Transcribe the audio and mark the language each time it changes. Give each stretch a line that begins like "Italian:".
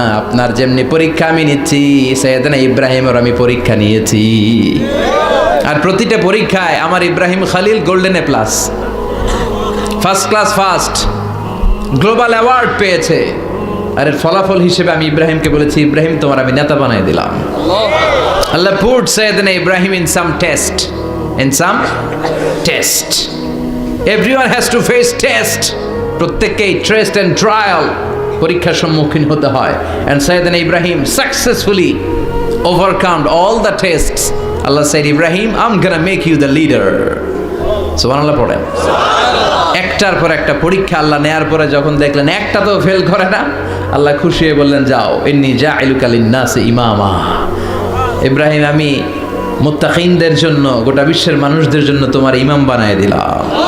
Bangla: আপনার যেমনি পরীক্ষা আমি নিচ্ছি, সাইয়েদনা ইব্রাহিমের আমি পরীক্ষা নিয়েছি। আর প্রতিটা পরীক্ষায় আমার Ibrahim Khalil golden A plus, first class first, global award পেয়েছে। আর এর ফলাফল হিসেবে আমি ইব্রাহিমকে বলেছি, ইব্রাহিম তোমার আমি নেতা বানাই দিলাম।
English: আল্লাহ put Sayyidina Ibrahim in some test, in some test. Everyone has to face test.
Bangla: প্রত্যেককেই
English: test and trial,
Bangla: পরীক্ষার সম্মুখীন হতে হয়।
English: And Sayyidina Ibrahim successfully overcome all the tests. Allah said, Ibrahim, I'm gonna make you the leader.
Bangla: সুবহানাল্লাহ পড়েন। একটার পর একটা পরীক্ষা আল্লাহ নেয়ার পরে যখন দেখলেন একটা তো ফেল করে না, আল্লাহ খুশি হয়ে বললেন, যাও,
Arabic: ইন্নী জাইলুকা লিন-নাসি ইমামা।
Bangla: ইব্রাহিম আমি মুত্তাকিনদের জন্য, গোটা বিশ্বের মানুষদের জন্য তোমার ইমাম বানায় দিলাম।